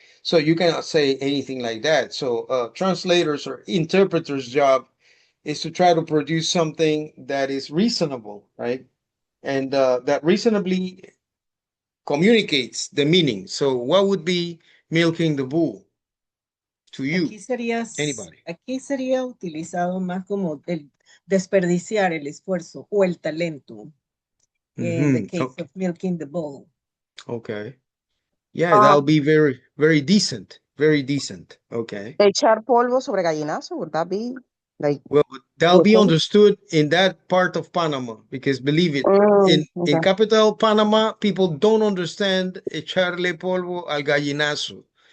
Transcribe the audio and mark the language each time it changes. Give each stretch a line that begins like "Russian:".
English: So you cannot say anything like that. So translators or interpreters' job is to try to produce something that is reasonable, right? And that reasonably communicates the meaning. So what would be milking the bull to you? Anybody?
Spanish: Aquí sería utilizado más como el desperdiciar el esfuerzo o el talento
English: in the case of milking the bull. Okay. Yeah, that'll be very, very decent. Very decent. Okay.
Spanish: Echar polvo sobre gallinazo,
English: would that be like? Well, that'll be understood in that part of Panama because believe it, in capital Panama, people don't understand
Spanish: echarle polvo al gallinazo.